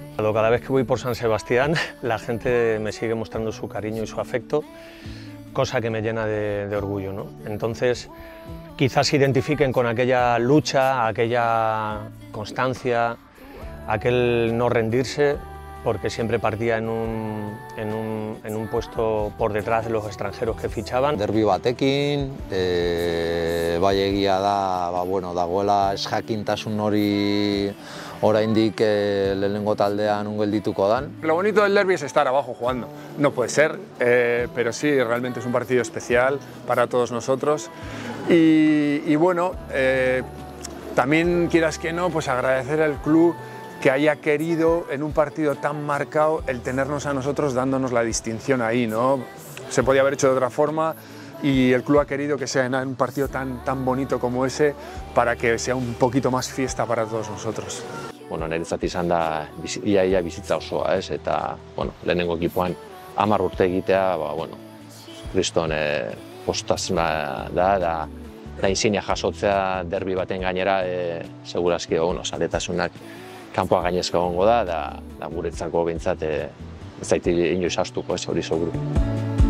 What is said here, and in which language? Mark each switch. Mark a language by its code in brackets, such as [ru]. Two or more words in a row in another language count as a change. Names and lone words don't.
[es] Cada vez que voy por San Sebastián, la gente me sigue mostrando su cariño y su afecto, cosa que me llena de orgullo, ¿no? Entonces, quizás se identifiquen con aquella lucha, aquella constancia, aquel no rendirse, porque siempre partía en un puesto por detrás de los extranjeros que fichaban. [eu] Derbi batekin, bai egia da, dagoela esjakintasun hori oraindik lehenengo taldean geldituko dan. [es] Lo bonito del derbi es estar abajo jugando. No puede ser, pero sí, realmente es un partido especial para todos nosotros. Y bueno, también quieras que no, pues agradecer al club que haya querido en un partido tan marcado el tenernos a nosotros dándonos la distinción ahí, ¿no? Se podía haber hecho de otra forma y el club ha querido que sea en un partido tan bonito como ese para que sea un poquito más fiesta para todos nosotros. [eu] Bueno, niretzat izan da ia bizitza osoa, ez? Eta, bueno, lehenengo ekipoan 10 urte egitea, kriston postasuna da insignia jasotzea derbi baten gainera, segurazki, zaletasunak kanpoa gainezka egongo da guretzako behintzat ez zaiti inoiz astuko, ez hori seguru.